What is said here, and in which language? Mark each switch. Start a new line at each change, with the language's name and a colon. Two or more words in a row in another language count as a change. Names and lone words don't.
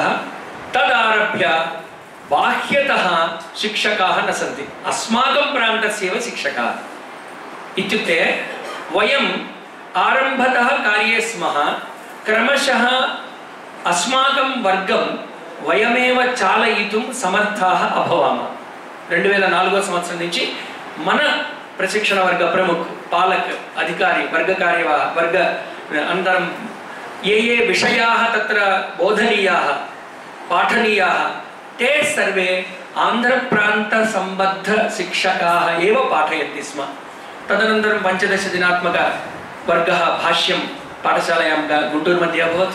Sanskrit: तदारभ्य बाह्यतः शिक्षकाः न सन्ति, अस्माकं प्रान्तस्यैव शिक्षकाः. इत्युक्ते वयम् आरम्भतः कार्ये स्मः, क्रमशः अस्माकं वर्गं वयमेव चालयितुं समर्थाः अभवामः.
Telugu: 2004 సంవత్సరం నుంచి మన ప్రశిక్షణ వర్గ ప్రముఖ పాలక్ అధికారి వర్గకార్యవాహ వర్గ అనంతరం
Sanskrit: ये विषयाः तत्र बोधनीयाः पाठनीयाः ते सर्वे आन्ध्रप्रान्तसम्बद्धशिक्षकाः एव पाठयन्ति स्म. तदनन्तरं 15 दिनात्मकवर्गः भाष्यं पाठशालायां गुण्टूरु मध्ये अभवत्.